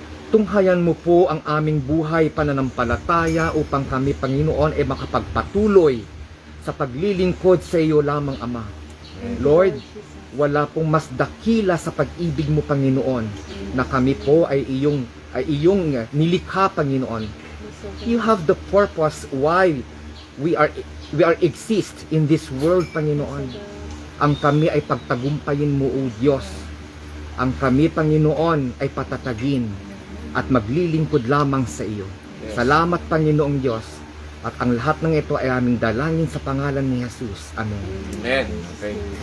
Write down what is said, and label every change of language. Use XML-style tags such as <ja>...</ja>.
<tl>Tunghayan mo po ang aming buhay pananampalataya upang kami, Panginoon, ay makapagpatuloy sa paglilingkod sa iyo lamang, Ama. Lord, wala pong mas dakila sa pag-ibig mo, Panginoon, na kami po ay iyong nilikha, Panginoon.</tl> <en>You have the purpose why we are exist in this world, Panginoon.</en> <tl>Ang kami ay pagtagumpayin mo, O Diyos. Ang kami, Panginoon, ay patatagin at maglilingkod lamang sa iyo. Salamat, Panginoong Diyos. At ang lahat ng ito ay aming dalangin sa pangalan ni Jesus. Amen. Amen. Okay.</tl>